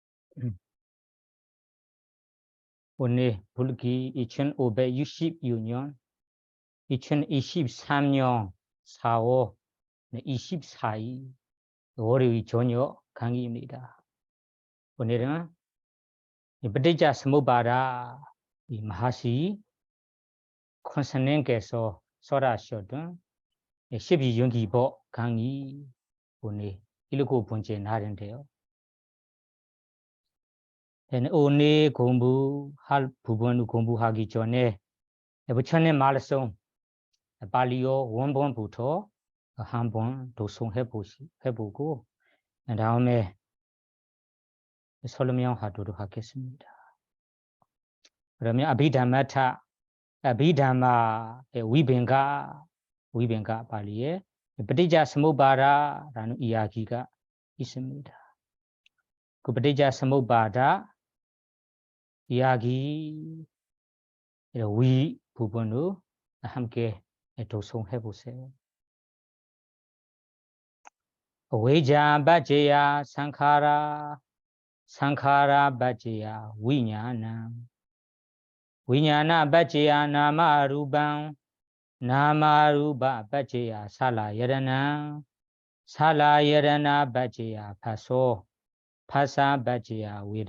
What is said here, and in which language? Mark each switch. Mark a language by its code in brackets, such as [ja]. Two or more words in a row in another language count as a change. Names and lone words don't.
[ko] 오늘 불기 2566년 2023년 4월 24일 월요일 저녁 강의입니다. 오늘은 [pi] ปฏิจจ สมุปบาท [ko] 이 마하시 콘서넨께서 설하셨던 12연기법 강의 오늘 7번째 날인데요. 오늘 공부할 부분을 공부하기 전에 부처님 말씀 발리어 원본부터 한번 독송해보고 다음에 설명하도록 하겠습니다. 그러면 아비담마타 아비담마 위뱅가 발리에 ปฏิจจสมุปบาท라는 이야기가 있습니다. 그 [pi] ปฏิจจ สมุปบาท [ko] 이야기 위 부분을 함께 독송해보세요. [pi] avijjā paccayā saṅkhārā paccayā viññāṇa paccayā nāmarūpaṃ nāmarūpa paccayā saḷāyatana paccayā phasso phassa paccayā